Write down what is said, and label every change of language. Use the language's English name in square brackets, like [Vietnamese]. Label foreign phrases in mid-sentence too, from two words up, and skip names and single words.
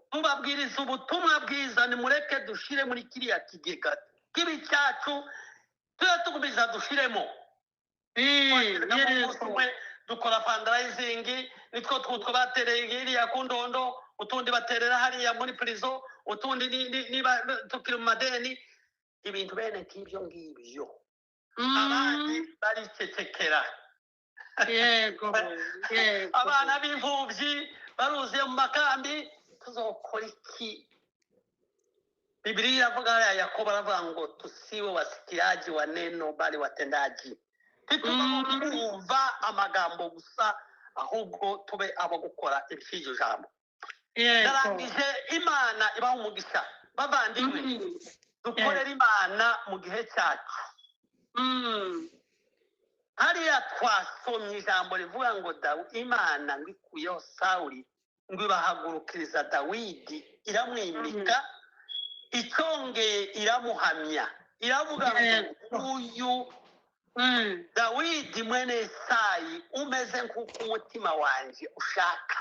[Kinyarwanda] tubabwiriza ubutumwa bwiza nimureke dushire muri kiriya kigega kibi cyacu tujye tugumiza dushiremo dukora fundraising nitwo twutwo batereye iriya ku Ndondo utundi baterera hariya muri prison utundi niba tukiri mu madeni ibintu bene nk'ibyo ngibyo abandi baricecekera yego abana b'imfubyi baruzuye mu makambi tuzokora iki Biblia iravuga haya Yakobo aravuga ngo [Swahili] tusiwe wasikiaji wa neno bali watendaji [Kinyarwanda] ntitugomba kumva amagambo gusa ahubwo tube abo gukora iby'iryo jambo. Narangije Imana ibaha umugisha bavandimwe dukorera Imana mu gihe cyacu. Hariya twasomye ijambo rivuga ngo Imana ngo ikuyeho Sawuli ngo ibahagurukiriza Dawidi iramwimika icyongeye iramuhamya iravuga ngo uyu Dawidi mwene Yesayi umeze nk'uko umutima wanjye ushaka.